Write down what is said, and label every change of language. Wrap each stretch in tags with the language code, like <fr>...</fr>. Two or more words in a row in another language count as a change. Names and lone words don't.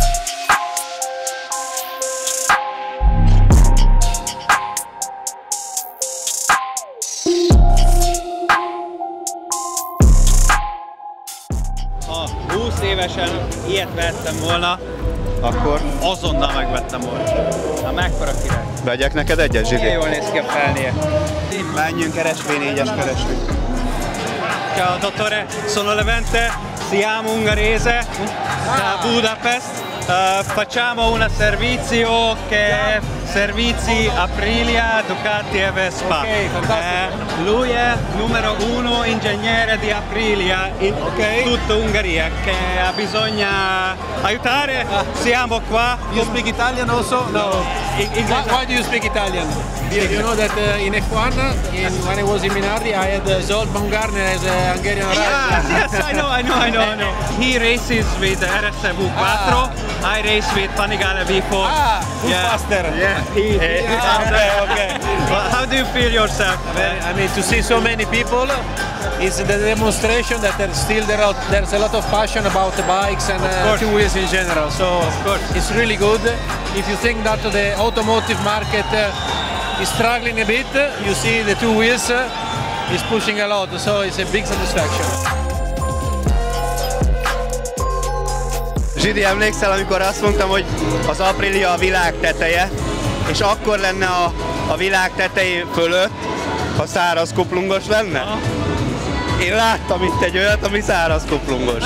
<hu>Ha 20 évesen ilyet vettem volna, Akkor azonnal megvettem volna. Na mekkora király. vegyek neked egyet, Zsidi? Milyen jól néz ki a felnél. Menjünk, RSV4-es keresünk.</hu> <it>Ciao dottore, sono Levente, siamo ungherese da Budapest. Facciamo un servizio che è servizi Aprilia, Ducati e Vespa. Okay, fantastico. Lui è numero 1 ingegnere di Aprilia in tutta Ungheria che ha bisogno aiutare. Siamo qua.</it> <en>You speak Italian also? No. Why do you speak Italian? You know that in F1, when I was in Minardi, I had Zsolt Baumgartner as a Hungarian rider. Yes, I know. He races with RS V4. I race with Panigale V4. Who's faster? Yeah. Okay. Well, how do you feel yourself? I mean, to see so many people is the demonstration that there's a lot of passion about the bikes and two wheels in general. So it's really good. If you think that the automotive market is struggling a bit, you see the two wheels is pushing a lot. So it's a big satisfaction.</en> <hu>Zsidi, emlékszel, amikor azt mondtam, hogy az Aprilia a világ teteje, és akkor lenne a világ tetején fölött, ha száraz kuplungos lenne? Én láttam itt egy olyat, ami száraz kuplungos.</hu>